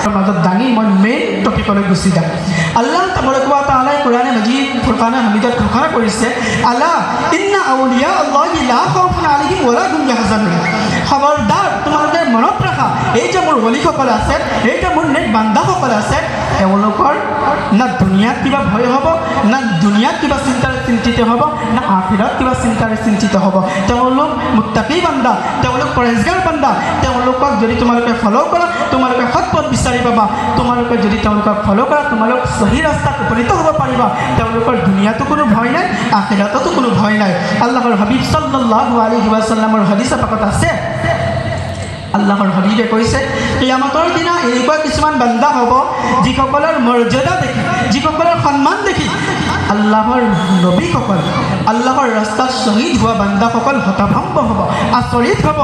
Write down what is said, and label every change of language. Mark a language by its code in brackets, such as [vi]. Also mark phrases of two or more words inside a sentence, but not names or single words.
[as] মাজত দাঙি মই মেইন টপিকলৈ গুচি যাম। [ar] الله تبارك وتعالى [as] কোৰআনে মাজিদ ফুৰকানে হামিদত ঘোষণা কৰিছে, [ar] ألا إن أولياء الله لا خوف عليهم ولا هم يحزنون. [as] খবৰদাৰ, তোমালোকে মনত ৰাখা, এই যে মোৰ ওলিসকল আছে, এই যে মোৰ নেক বান্দাসকল আছে, তেওঁলোকৰ না দুনিয়াত কিবা ভয় হ'ব, না দুনিয়াত কিবা চিন্তাৰে চিন্তিত হ'ব, না আখিৰাত কিবা চিন্তাৰে চিন্তিত হ'ব। তেওঁলোক মুত্তাকি বান্দা, তেওঁলোক পৰহেজগাৰ বান্দা। তেওঁলোকক যদি তোমালোকে ফ'ল' কৰা, তোমালোকে সৎ পথ বিচাৰি পাবা। তোমালোকে যদি তেওঁলোকক ফ'ল' কৰা, তোমালোক সহি ৰাস্তাত উপনীত হ'ব পাৰিবা। তেওঁলোকৰ দুনিয়াতো কোনো ভয় নাই, আখিৰাততো কোনো ভয় নাই। আল্লাহৰ হাবিব [ar] صلى الله عليه وسلم [as] হাদিছ পাকত আছে, আল্লাহৰ হাবিবে কৈছে, কিয়ামতৰ দিনা এনেকুৱা কিছুমান বান্দা হ'ব, যিসকলৰ মৰ্যাদা দেখি, যিসকলৰ সন্মান দেখি আল্লাহৰ নবীসকল, আল্লাহৰ ৰাস্তাত শ্বহীদ হোৱা বান্দাসকল হতভম্ব হ'ব, আচৰিত হ'ব।